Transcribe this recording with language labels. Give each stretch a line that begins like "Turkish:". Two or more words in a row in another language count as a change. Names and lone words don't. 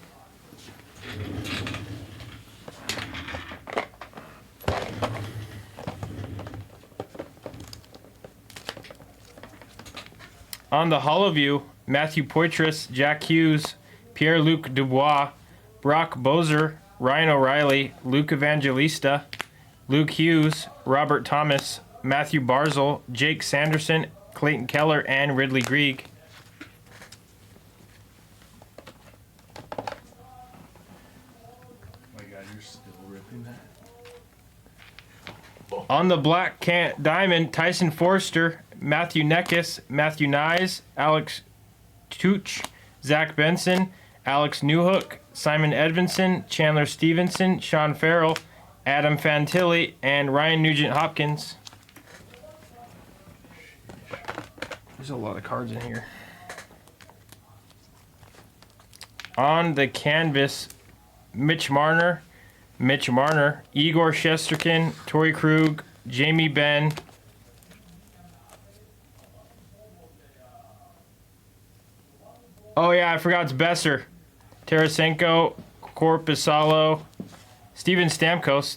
English: On the HoloView, Matthew Poitras, Jack Hughes, Pierre-Luc Dubois, Brock Bozer, Ryan O'Reilly, Luke Evangelista, Luke Hughes, Robert Thomas, Matthew Barzal, Jake Sanderson, Clayton Keller, and Ridley Grieg. My God, you're still ripping that. On the Black Diamond, Tyson Forrester, Matthew Neckis, Matthew Nyes, Alex Tuch, Zach Benson, Alex Newhook, Simon Edvinson, Chandler Stevenson, Sean Farrell, Adam Fantilli, and Ryan Nugent-Hopkins. There's a lot of cards in here. On the canvas, Mitch Marner, Igor Shesterkin, Torrey Krug, Jamie Benn, oh yeah, I forgot it's Besser, Tarasenko, Korpisalo, Steven Stamkos.